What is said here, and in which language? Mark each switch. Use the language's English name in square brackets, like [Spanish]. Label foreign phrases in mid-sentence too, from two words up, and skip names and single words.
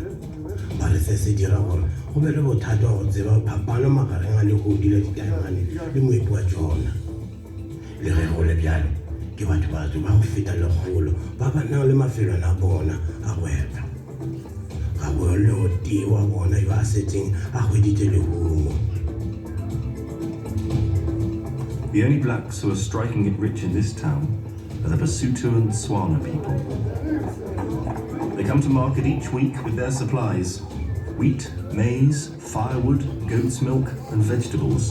[Northern Sotho] Ba re se se dira gore go be le bothata wa go tseba phapano magareng a legodi la didaemane le moepo wa tsona. Le ge go le bjalo ke batho batsho ba go feta legolo ba ba nang le mafelwana a bona a go epa. Ga bo le o tee wa bona yo a setseng a hweditse lehumo. [English] The only blacks who are striking it rich in this town are the Basuto and Swana people. They come to market each week with their supplies: wheat, maize, firewood, goat's milk and vegetables.